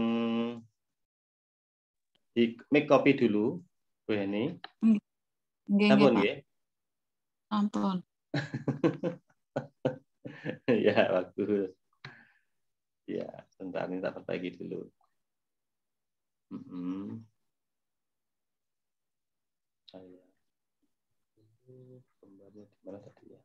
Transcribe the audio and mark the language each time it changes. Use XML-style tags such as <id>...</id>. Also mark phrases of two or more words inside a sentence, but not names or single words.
<id>di</id> <en>make copy</en> <id>dulu Bu Heni.</id> <jv>Nggih, Sampun Pak. nggih. Ampun.</jv> <id>Ya, bagus. Ya, sebentar ini tak perbaiki dulu. Saya gambarnya di mana tadi ya?</id>